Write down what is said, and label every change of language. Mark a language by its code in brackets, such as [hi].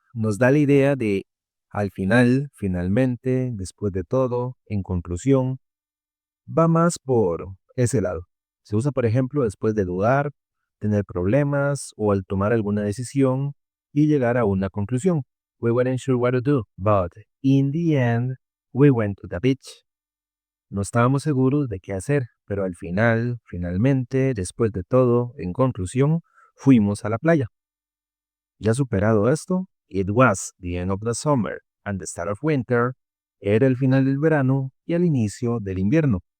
[es] Nos da la idea de al final, finalmente, después de todo, en conclusión, va más por ese lado. Se usa, por ejemplo, después de dudar, tener problemas o al tomar alguna decisión y llegar a una conclusión. [en] We weren't sure what to do, but in the end, we went to the beach. [es] No estábamos seguros de qué hacer, pero al final, finalmente, después de todo, en conclusión, fuimos a la playa. Ya superado esto, [en] it was the end of the summer and the start of winter, [es] era el final del verano y el inicio del invierno.